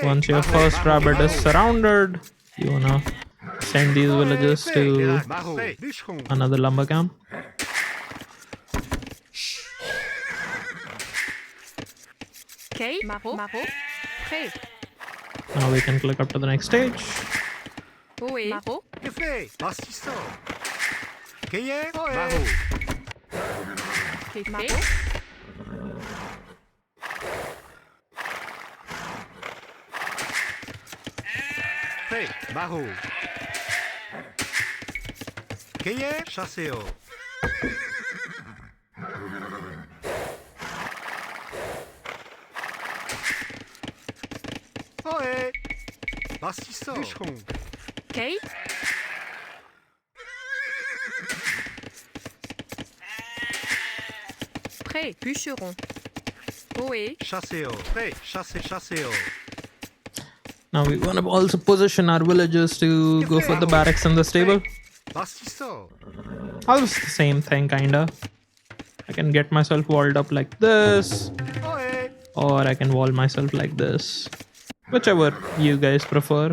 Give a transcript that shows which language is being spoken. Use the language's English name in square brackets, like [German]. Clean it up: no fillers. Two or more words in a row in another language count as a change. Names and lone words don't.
[English] Once your first rabbit is surrounded, you wanna send these villages to Maro. Dushon. another lumber camp. Kei, Maro, Pré, Now we can click up to the next stage. Oe, Maro, Kefe. Bastiso. Keye. Maro. Kefe, Hey. Maro. Keye. Chasseo. Oe. Bastiso. Dushon. Kei, Pré, Bûcheron, Oe, Chasseo. Hey. Chasseo. Now we wanna also position our villagers to go for the barracks and the stable. Bastiso. Almost the same thing, kinda. I can get myself walled up like this, Oe. or I can wall myself like this. Whichever you guys prefer.